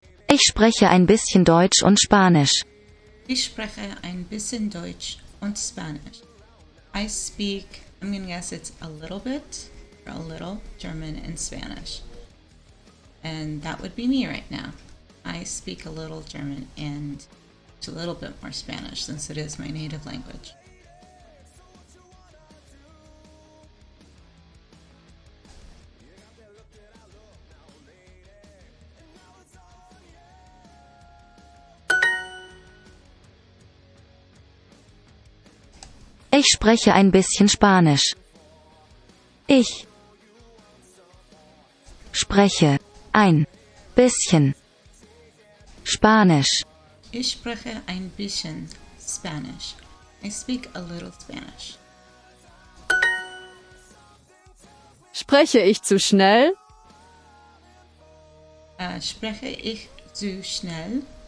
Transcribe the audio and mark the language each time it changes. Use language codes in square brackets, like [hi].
[de] Ich spreche ein bisschen Deutsch und Spanisch. Ich spreche ein bisschen Deutsch und Spanish. [en] I speak, I'm going to guess it's a little bit, or a little, German and Spanish. And that would be me right now. I speak a little German and a little bit more Spanish since it is my native language. [de] Ich spreche ein bisschen Spanisch. Ich spreche ein bisschen Spanisch. Ich spreche ein bisschen Spanish. [en] I speak a little Spanish. [de] Spreche ich zu schnell? Spreche ich zu schnell?